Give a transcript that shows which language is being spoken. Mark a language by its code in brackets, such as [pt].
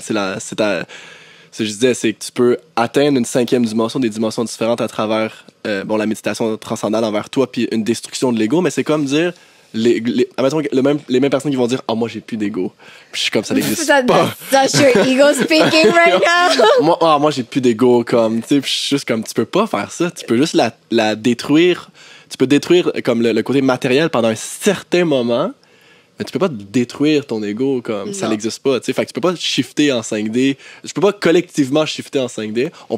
[fr] Ce que je disais, c'est que tu peux atteindre une 5e dimension, des dimensions différentes à travers, la méditation transcendale envers toi, puis une destruction de l'ego, mais c'est comme dire, admettons, les mêmes personnes qui vont dire moi j'ai plus d'ego, puis je suis comme ça n'existe pas. [en] That's your ego speaking right now. [fr] moi j'ai plus d'ego, comme tu sais, puis je suis juste comme tu peux pas faire ça, tu peux juste la détruire, tu peux détruire comme le côté matériel pendant un certain moment, mais tu peux pas détruire ton ego comme ça Non. n'existe pas, tu sais. Fait que tu peux pas shifter en 5D. Je peux pas collectivement shifter en 5D.